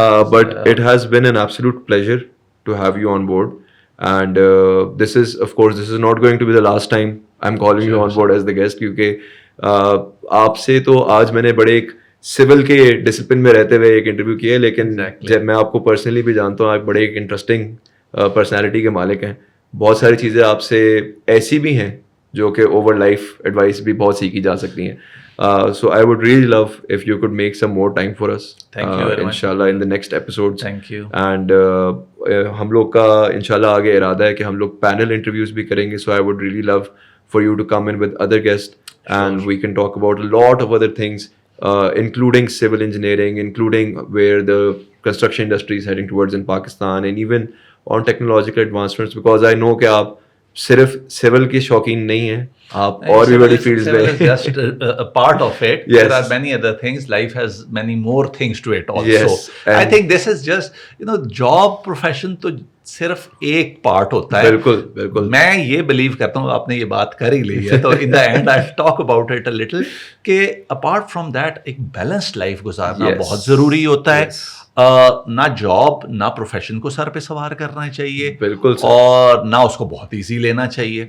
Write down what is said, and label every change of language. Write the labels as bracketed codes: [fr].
[en] But it has been an absolute pleasure to have you on board, and this is not going to be the last time I'm calling you on board as the guest, [ur] کیونکہ آپ سے تو آج میں نے بڑے ایک civil کے ڈسپلن میں رہتے ہوئے ایک انٹرویو کیا ہے, لیکن جب میں آپ کو پرسنلی بھی جانتا ہوں, آپ بڑے ایک انٹرسٹنگ پرسنالٹی کے مالک ہیں. بہت ساری چیزیں آپ سے ایسی بھی ہیں جو کہ اوور لائف ایڈوائس بھی بہت سیکھی جا سکتی ہیں. [en] So I would really love if you could make some more time for us. Thank you very much. Inshallah in the next episodes. Thank you. [ur] And ہم لوگ کا انشاءاللہ آگے ارادہ ہے کہ ہم لوگ پینل انٹرویوز بھی کریں گے. [en] So I would really love for you to come in with other guests, and we can talk about a lot of other things, including civil engineering, including where the construction industry is heading towards in Pakistan, and even on technological advancements, because I know [ur] کہ آپ صرف civil کے شوقین نہیں ہیں, آپ اور بھی بڑی فیلڈز میں. [en] Just a part of it. Yes. There are many other things. Life has many more things to it also. Yes. I think this is just, [ur] job profession تو صرف ایک پارٹ ہوتا ہے. بالکل بالکل. میں یہ بلیو کرتا ہوں, آپ نے یہ بات کر ہی لی ہے تو [en] in the end I'll talk about it a little, [ur] کہ [en] apart from that [ur] ایک بیلنسڈ لائف گزارنا بہت ضروری ہوتا ہے. نہ جاب نہ پروفیشن کو سر پہ سوار کرنا چاہیے بالکل اور نہ اس کو بہت ایزی لینا چاہیے.